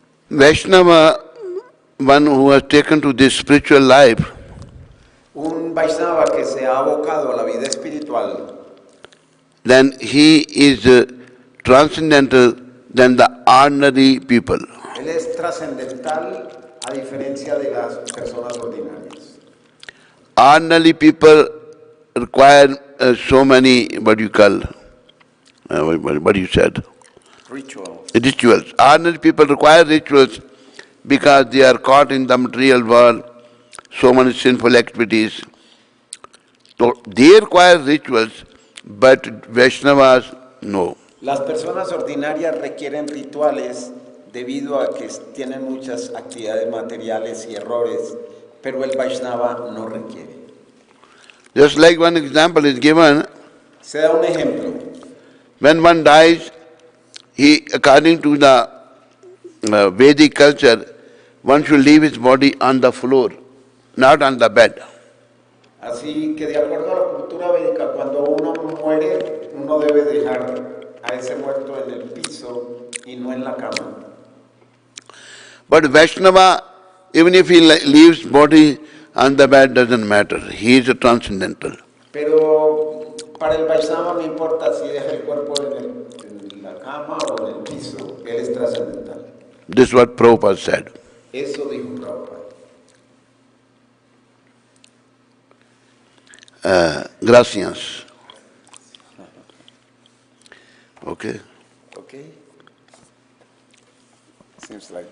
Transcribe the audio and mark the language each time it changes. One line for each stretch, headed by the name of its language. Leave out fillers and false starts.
English: Vaishnava, one who has taken to this spiritual life,
Spanish: Un Vaishnava que se ha abocado a la vida espiritual,
English: then he is transcendental than the ordinary people.
Spanish: él es trascendental a diferencia de las personas ordinarias.
English: Ordinary people require so many, what you call, what you said? Rituals. Rituals. Ordinary people require rituals because they are caught in the material world, so many sinful activities. So they require rituals, but Vaishnavas, no.
Spanish: Las personas ordinarias requieren rituales debido a que tienen muchas actividades materiales y errores, pero el Vaishnava no requiere.
English: Just like one example is given,
Spanish: Se da un ejemplo.
English: when one dies, he, according to the Vedic culture, one should leave his body on the floor, not on the bed.
Spanish: Así que de acuerdo a la cultura védica, cuando uno muere, uno debe dejar a ese muerto en el piso y no en la cama.
English: But Vaishnava, even if he leaves body on the bed, doesn't matter. He is a transcendental.
Spanish: Pero para el Vaishnava no importa si deja el cuerpo en la cama o en el piso, él es trascendental.
English: This is what Prabhupada said.
Spanish: Eso dijo Prabhupada. Gracias.
English: Okay. Okay. Seems like